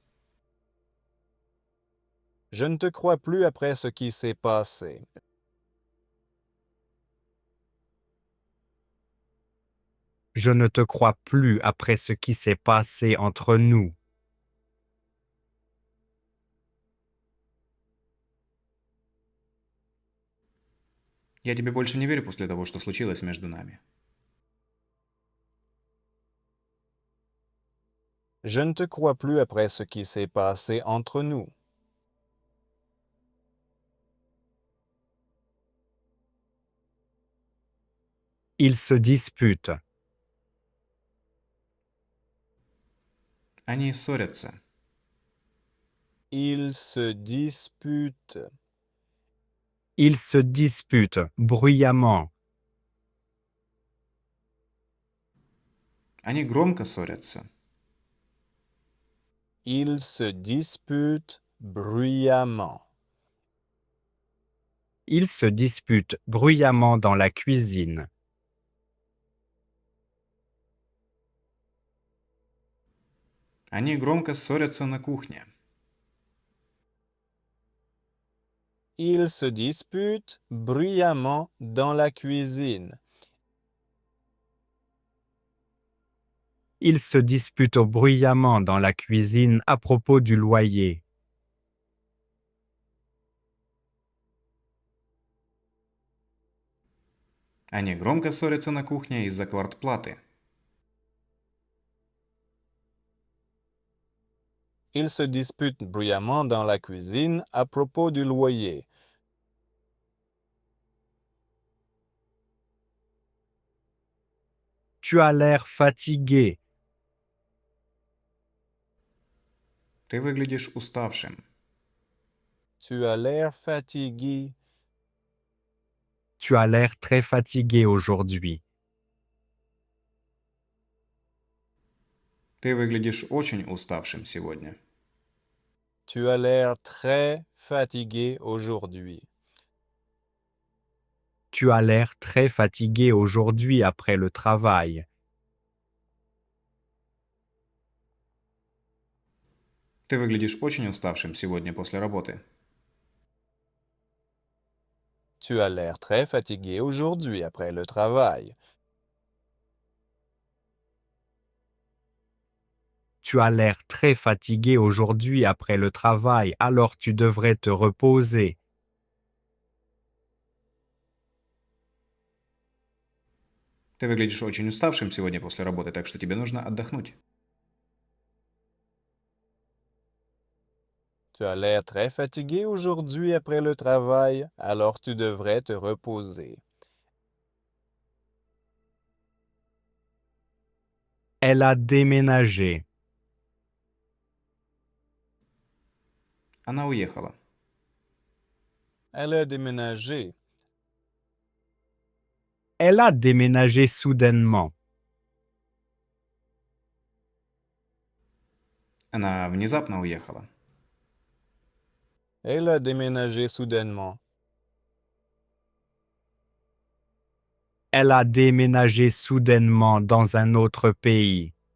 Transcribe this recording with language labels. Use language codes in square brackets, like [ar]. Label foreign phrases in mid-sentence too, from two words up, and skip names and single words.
[fr] Je ne te crois plus après ce qui s'est passé. Je ne te crois plus après ce qui s'est passé entre nous. [ru] Я тебе больше не верю после того, что случилось между нами. [fr] Je ne te crois plus après ce qui s'est passé entre nous. Ils se disputent. [ru] Они ссорятся. [fr] Ils se disputent. Ils se disputent bruyamment. [ru] Они громко ссорятся. [fr] Ils se disputent bruyamment. Ils se disputent bruyamment dans la cuisine. [ru] Они громко ссорятся на кухне. [fr] Ils se disputent bruyamment dans la cuisine. Ils se disputent bruyamment dans la cuisine à propos du loyer. [ru] Они громко ссорятся на кухне из-за квартплаты. [fr] Ils se disputent bruyamment dans la cuisine à propos du loyer. Tu as l'air fatigué. [ru] Ты выглядишь уставшим. [fr] Tu as l'air fatigué. Tu as l'air très fatigué aujourd'hui. [ru] Ты выглядишь очень уставшим сегодня. [fr] Tu as l'air très fatigué aujourd'hui. Tu as l'air très fatigué aujourd'hui après le travail. [ru] Ты выглядишь очень уставшим сегодня после работы. [fr] Tu as l'air très fatigué aujourd'hui après le travail. Tu as l'air très fatigué aujourd'hui après le travail, alors tu devrais te reposer. [ru] Ты выглядишь очень уставшим сегодня после работы, так что тебе нужно отдохнуть. [fr] Tu as l'air très fatigué aujourd'hui après le travail, alors tu devrais te reposer. Elle a déménagé. [ru] Она уехала. [fr] Elle a déménagé. Elle a déménagé soudainement. [ru] Она внезапно уехала. [fr] Elle a déménagé soudainement. Elle a déménagé soudainement dans un autre pays.